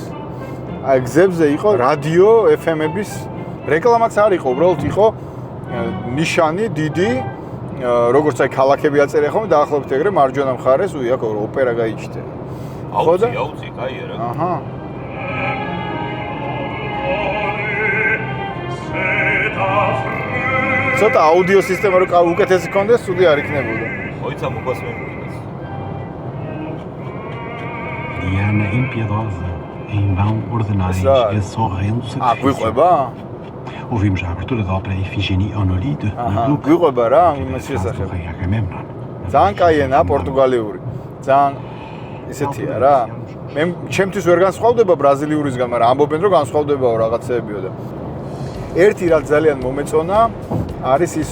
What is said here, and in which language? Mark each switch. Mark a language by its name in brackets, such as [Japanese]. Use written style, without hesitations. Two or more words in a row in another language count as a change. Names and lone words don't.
[Georgian] აი გზებზე იყო რადიო FM-ების რეკლამაც არ იყო, უბრალოდ იყო ნიშანი დიდი, როგორც აი ქალაქები აწერია ხოლმე, დაახლოებით ეგრე მარჯვენა მხარეს, აქ ოპერა გაიჩნდა. აუცი, კაია რა. აჰა. ცოტა აუდიო სისტემა რო უკეთესი ქონდეს, ცუდი არ იქნებოდა. მოიცა მოგვასმენ მიგეს. [Portuguese] Diana impiedosa, em vão ordenais e sorrendo-se. [Georgian] Გვიყვება? [Portuguese] Ouvimos a abertura da ópera Ifigenie Onolide. [Georgian] გვიყვება რა, იმის შესახებ. ძალიან კაიენა პორტუგალიური. ძალიან ისეთია რა. მე ჩემთვის ვერ განსხვავდება ბრაზილიურისგან, მაგრამ ამბობენ რომ განსხვავდებაო რაღაცეებიო და ერთი რაც ძალიან მომეწონა არის ის